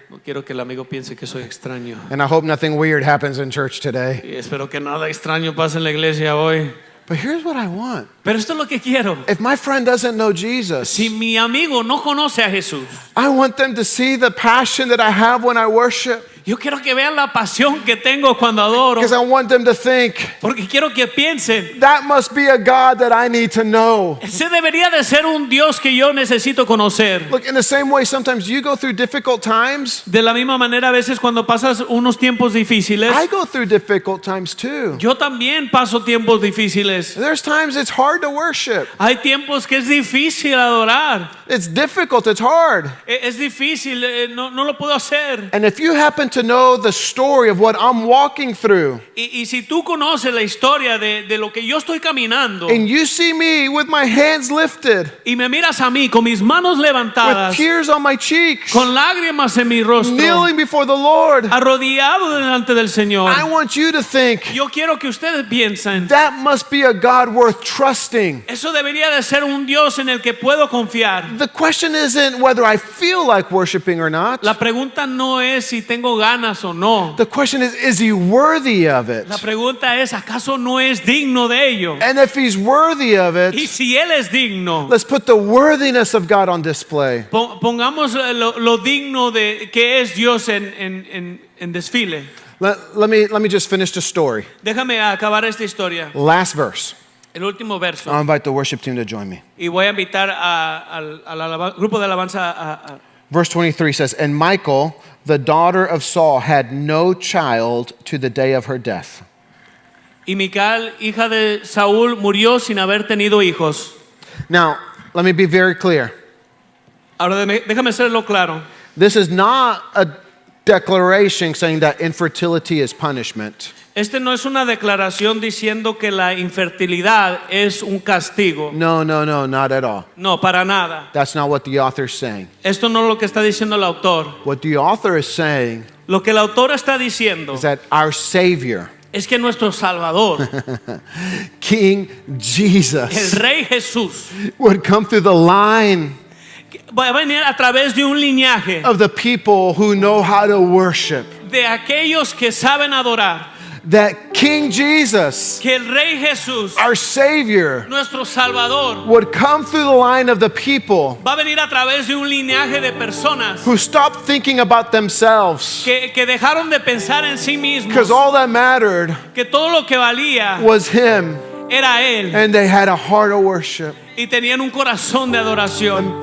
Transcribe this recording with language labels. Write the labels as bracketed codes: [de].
[es] No quiero que el amigo piense que soy extraño. [en] And I hope nothing weird happens in church today. [es] Y espero que nada extraño pase en la iglesia hoy. [en] But here's what I want. [es] Pero esto es lo que quiero. [en] If my friend doesn't know Jesus, [es] Si mi amigo no conoce a Jesús, [en] I want them to see the passion that I have when I worship. [es] yo quiero que vean la pasión que tengo cuando adoro. [en] Because I want them to think, [es] Porque quiero que piensen, [en] that must be a God that I need to know. [es] ese debería de ser un Dios que yo necesito conocer. [en] Look, in the same way, sometimes you go through difficult times. [es] De la misma manera, a veces cuando pasas unos tiempos difíciles, [en] I go through difficult times too. [es] yo también paso tiempos difíciles. [en] There's times it's hard to worship. [es] Hay tiempos que es difícil adorar. [en] It's difficult, it's hard. [es] Es difícil, no lo puedo hacer. [en] And if you happen to know the story of what I'm walking through, [es] Y si tú conoces la historia de lo que yo estoy caminando [en] and you see me with my hands lifted, [es] y me miras a mí con mis manos [en] with [es] levantadas, [en] tears on my cheeks, [es] con lágrimas en mi rostro, [en] kneeling before the Lord, [es] arrodillado delante del Señor, [en] I want you to think, [es] yo quiero que ustedes piensen, [en] that must be a God worth trusting. [es] eso debería de ser un Dios en el que puedo confiar. [en] The question isn't whether I feel like worshiping or not. [es] La pregunta no es si tengo ganas o no. [en] The question is he worthy of it? [es] La pregunta es, ¿acaso no es digno de ello? [en] And if he's worthy of [es] Y [en] it, [es] si Él es digno, [en] let's put the worthiness of God on display. [es] pongamos lo digno de que es Dios en desfile. [en] Let me just finish the story. [es] Déjame acabar esta historia. [en] Last verse. [es] El último verso. [en] I'll invite the worship team to join me. [es] Y voy a invitar al grupo de alabanza a [en] Verse 23 says, And Michal, the daughter of Saul, had no child to the day of her death. [es] y Mical, hija de Saúl, murió sin haber tenido hijos. [en] Now, let me be very clear. [es] Ahora déjame hacerlo claro. [en] This is not a declaration saying that infertility is punishment. [es] Este no es una declaración diciendo que la infertilidad es un castigo. [en] No, not at all. [es] No, para nada. [en] That's not what the author is saying. [es] Esto no es lo que está diciendo el autor. [en] What the author is saying [es] Lo que el autor está diciendo [en] is that our Savior, [es] es que nuestro Salvador, [en] King [es] el [en] Jesus, [es] Rey Jesús, [en] would come through the line [es] va a venir a través de un linaje [en] of the people who know how to worship. [es] de aquellos que saben adorar. [en] That King Jesus, [es] Que el Rey Jesús, [en] our Savior, [es] nuestro Salvador, [en] would come through the line of the people [es] va a venir a través de un linaje de personas [en] who stopped thinking about themselves, [es] que dejaron de pensar en sí mismos, [en] because all that mattered [es] que todo lo que valía [en] was Him, [es] era Él, [en] and they had a heart of worship. [es] y tenían un corazón de adoración.